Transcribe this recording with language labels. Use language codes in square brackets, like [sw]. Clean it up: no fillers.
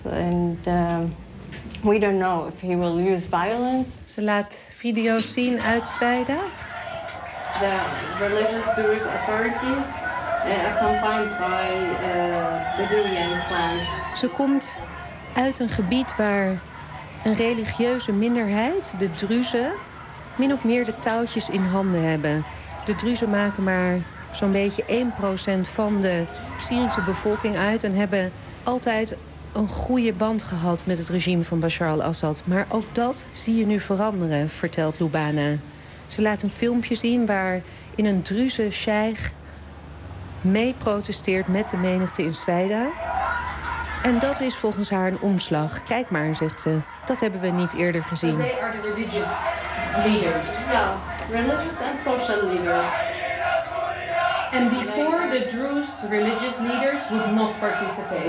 [en] And we don't know if he will use violence. [nl] Ze laat video's zien uit Zweida. [en] The religious groups authorities accompanied by Bedouin clans. [nl] Ze komt uit een gebied waar een religieuze minderheid, de Druze, min of meer de touwtjes in handen hebben. De Druzen maken maar zo'n beetje 1% van de Syrische bevolking uit en hebben altijd een goede band gehad met het regime van Bashar al-Assad. Maar ook dat zie je nu veranderen, vertelt Lubana. Ze laat een filmpje zien waar in een Druze sheikh mee protesteert met de menigte in Zweida. En dat is volgens haar een omslag. Kijk maar, zegt ze. Dat hebben we niet eerder gezien. [en] So they are the religious leaders. Yeah, religious and social leaders. And before the Druze religious leaders would not participate.